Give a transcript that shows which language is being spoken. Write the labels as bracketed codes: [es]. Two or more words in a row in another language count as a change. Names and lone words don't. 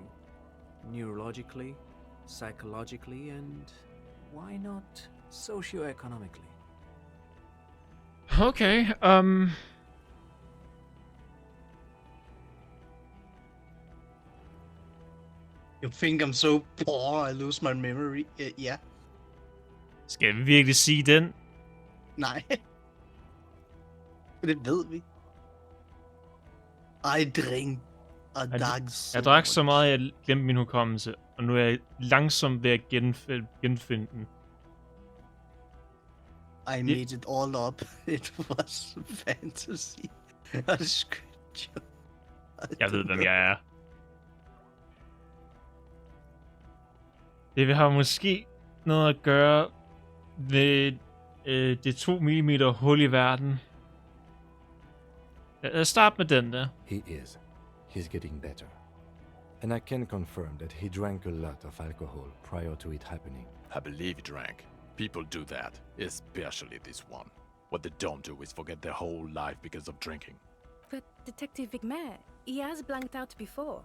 [en] Neurologically, psychologically, and why not socioeconomically? Okay, You think I'm so poor I lose my memory? [da] Ja. Skal vi virkelig sige den? Nej. Det ved vi. [en] I drink a dog [da] Jeg drak så meget, at jeg glemte min hukommelse. Og nu er jeg langsomt ved at genfinde den. [en] I made it all up. It was fantasy. A scripture. [da] Jeg ved, hvem jeg er. Det har måske noget at gøre med det 2 mm hul i verden. Lad os starte med den der. [en] He is. He's getting better. And I can confirm that he drank a lot of alcohol prior to it happening. I believe he drank. People do that, especially this one. What they don't do is forget their whole life because of drinking. But Detective Vigmer, he has blanked out before.